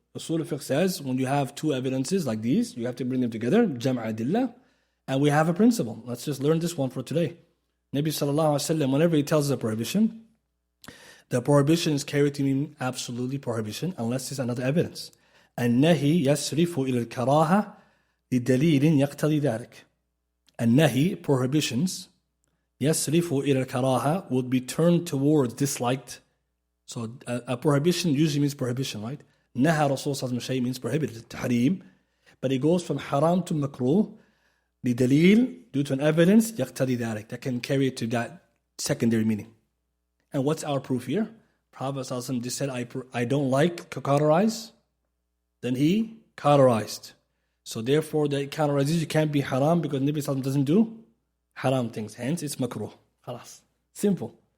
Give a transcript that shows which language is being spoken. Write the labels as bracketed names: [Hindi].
[English] Usul al-Fiqh says, when you have two evidences like these, you have to bring them together, Jama' adillah, and we have a principle. Let's just learn this one for today. Nabi Sallallahu Alaihi Wasallam, whenever he tells us a prohibition, the prohibition is carried to mean absolutely prohibition, unless there's another evidence. [Arabic] النهي يصرف إلى الكراهة لدليل يقتضي ذلك. [English] النهي, prohibitions, [Arabic] يصرف إلى الكراهة, [English] would be turned towards disliked. So a prohibition usually means prohibition, right? [Arabic] نهى رسول صلى الله عليه وسلم [English] means prohibited, [Arabic] tahrim. [English] But it goes from haram to makruh, لدليل, due to an evidence, [Arabic] يقتضي ذلك, [English] that can carry it to that secondary meaning. And what's our proof here? Prophet صلى الله عليه وسلم just said, I don't like to cauterize. Then he cauterized. So therefore, the cauterization can't be haram because Nabi Sallallahu doesn't do haram things. Hence, it's makruh. Khalas. Simple.